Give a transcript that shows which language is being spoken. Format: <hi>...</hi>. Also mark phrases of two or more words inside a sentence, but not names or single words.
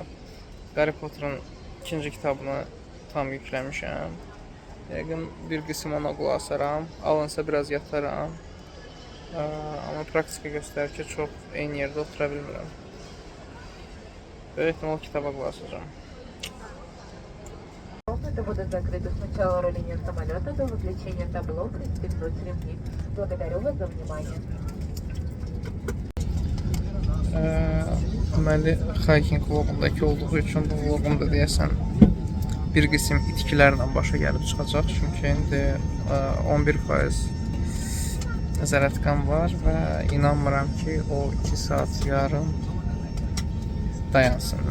<az>Harry Potter'ın 2-ci kitabını tam yükləmişəm. Yəqin bir qism ona qulaq asaram, alınsa biraz yataram. Amma praktika göstərir ki, çox eyni yerdə otura bilmirəm. Böyük ehtimal kitaba qulaq asacağım.</az> <ru>Комнаты будут закрыты с начала руления самолета до выключения табло «Пристегнуть ремни». Благодарю вас за внимание.</ru> <az>Deməli, hiking vlogundakı olduğu üçün bu vlogumda deyəsən bir qism itkilərlə başa gəlib çıxacaq. Çünki indi 11% zərərətqan var və inanmıram ki, o 2 saat yarım dayansın.</az>